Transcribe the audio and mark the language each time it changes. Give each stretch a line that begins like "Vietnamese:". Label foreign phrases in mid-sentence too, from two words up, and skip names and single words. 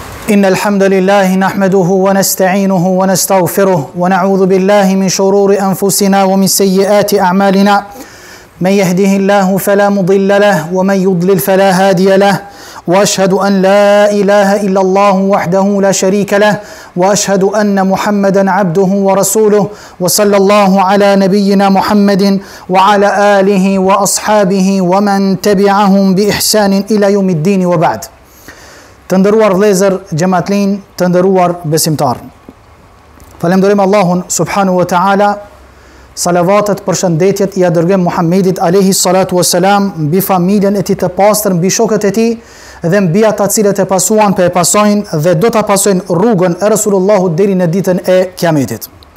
Arabic: إن الحمد لله نحمده ونستعينه ونستغفره ونعوذ بالله من شرور أنفسنا ومن سيئات أعمالنا من يهده الله فلا مضل له ومن يضلل فلا هادي له وأشهد أن لا إله إلا الله وحده لا شريك له وأشهد أن محمدا عبده ورسوله وصلى الله على نبينا محمد وعلى آله وأصحابه ومن تبعهم بإحسان إلى يوم الدين وبعد.
Albanian: Të nderuar vëllezër, xhamatlin, të nderuar besimtar. Falenderojmë Allahun
Arabic: سبحانه وتعالى.
Albanian: Salavatet, përshëndetjet i dërgojmë Muhammedit
Arabic: عليه الصلاة والسلام,
Albanian: mbi familjen e tij të pastër, mbi shokët e tij dhe mbi ata cilët e pasuan, e pasojnë dhe do ta pasojnë rrugën e Resulullahut deri në ditën e Kiametit.